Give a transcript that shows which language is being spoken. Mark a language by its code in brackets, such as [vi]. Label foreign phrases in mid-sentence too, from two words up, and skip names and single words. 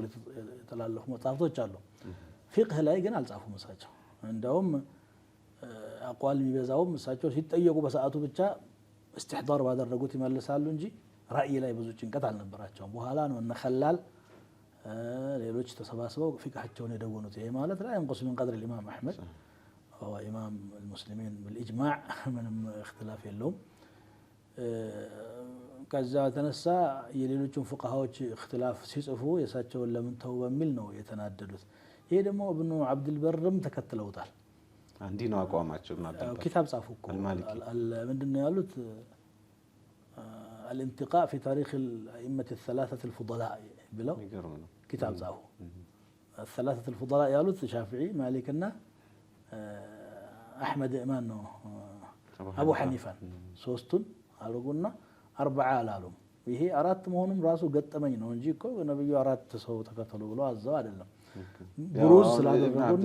[am] የተላለፉ መጽሐፍቶች አሉ። ፊቅህ ላይ ግን አልጻፉም እሳቸው። እንደውም አቋል የሚበዛውም እሳቸው ሲጠየቁ በሰዓቱ ብቻ እስትሕዳር ባደረጉት ይመልሳሉ እንጂ ራእይ ላይ ብዙ ጭንቀት አልነበራቸውም። በኋላ ነው እነ ኸላል ሌሎች ተሰባስበው ፊቅሃቸውን የደወኑት። ይሄ ማለት ላይ [ar] ينقص من قدر الإمام أحمد هو إمام المسلمين بالإجماع [am] ምንም اختلاف የለውም። ከዛ ተነሳ የሌሎቹን ፉቃሃዎች اختلاف ሲጽፉ የእሳቸውን ለምን ተው በሚል ነው የተናደዱት። ይሄ ደግሞ ኢብኑ አብዱልበርም ተከትለውታል። አንዲ ነው አቋማቸው ኪታብ ጻፉ እኮ ምንድነው ያሉት? الانتقاء في تاريخ الأئمة [ar] الثلاثة الفضلاء [am] بلو كتاب ጻፉ። الثلاثة الفضلاء ያሉት ሻፊዒ፣ ማሊክና አሕመድ ማን ነው አቡ ሐኒፋን ሶስቱን አልጉና አርበዓ አላሉም። ይሄ አራት መሆኑም ራሱ ገጠመኝ ነው እንጂ እኮ ነብዩ አራት ሰው ተከተሉ ብሎ አዘው አይደለም። ብሩዝ ስላደረጉና